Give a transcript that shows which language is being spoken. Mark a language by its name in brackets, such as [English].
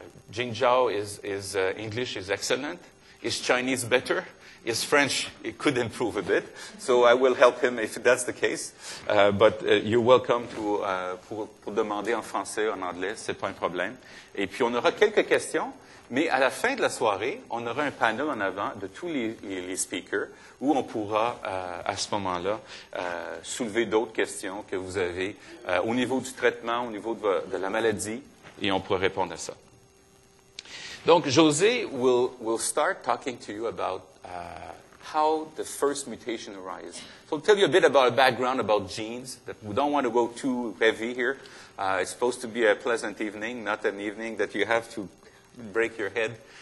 [English] Jing Zhao is English is excellent. Is Chinese better? Is French, it could improve a bit. So I will help him if that's the case. But you're welcome [French] pour demander en français ou en anglais, c'est pas un problème. Et puis on aura quelques questions. Mais à la fin de la soirée, on aura un panel en avant de tous les speakers où on pourra, à ce moment-là, soulever d'autres questions que vous avez au niveau du traitement, au niveau de la maladie, et on pourra répondre à ça. [English] Donc, José will start talking to you about how the first mutation arises. So I'll tell you a bit about a background about genes, that we don't want to go too heavy here. It's supposed to be a pleasant evening, not an evening that you have to break your head.